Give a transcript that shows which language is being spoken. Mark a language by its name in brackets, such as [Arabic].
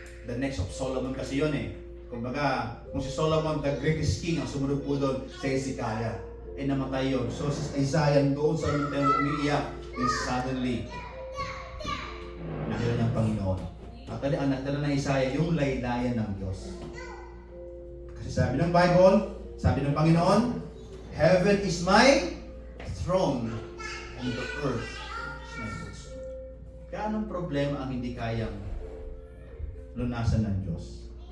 [English] The next of Solomon [Filipino] kasi yun eh. Kumbaga, kung si Solomon, [English] the greatest king, [Filipino] ang sumunod po doon sa Hezekiah, ay namatay yun. So si Isaiah doon sa loob ng templo umiiyak, and suddenly, nakita niya ang Panginoon. Actually, ang nakita ng Isaiah, yung laylayan ng Diyos. Kasi sabi ng Bible, sabi ng Panginoon, [English] heaven is my throne, and the earth is my footstool. [Filipino] Kaya anong problema ang hindi kayang lunasan ng Diyos?